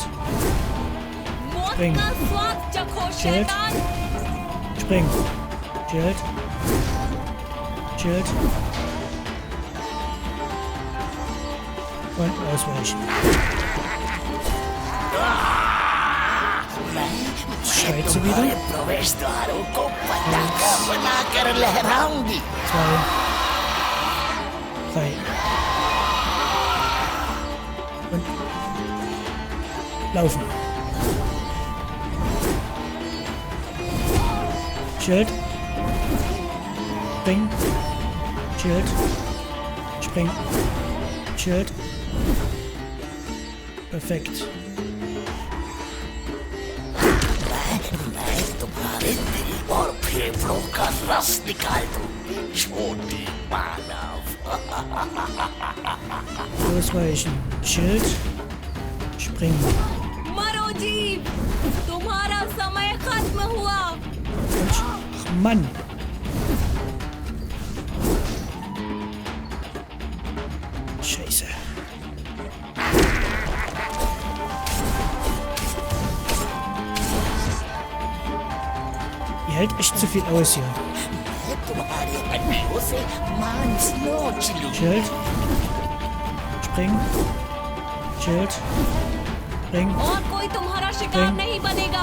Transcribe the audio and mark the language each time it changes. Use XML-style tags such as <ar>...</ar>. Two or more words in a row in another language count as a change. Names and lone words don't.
<hi>मौत</hi> <de>Spring.</de> <hi>का स्वाद चखो</hi> <de>Schild.</de> <hi>शैतान।</hi> <de>Spring. Schild. Schild. Und ausweichen. Schreit sie wieder.</de> <hi>प्रवेश द्वारों को पताका बनाकर लहराऊंगी।</hi> <de>2, 3. Und laufen. Schild. Spring. Schild. Spring. Schild. Perfekt.</de> <hi>मैं तुम्हारे दिल और फेफड़ों का रस निकाल दूंगी, छोटी मानव।</hi> <de>Ausweichen. Schild. Springen.</de> <hi>मरो जीव, तुम्हारा समय खत्म हुआ।</hi> <de>Ach, Mann. Scheiße. Ihr hält echt zu viel aus hier.</de> <hi>मैं तुम्हारे हड्डियों से मांस नोच लूं।</hi> <de>Schild. Spring. Schild. Spring.</de> <hi>और कोई तुम्हारा शिकार नहीं बनेगा।</hi>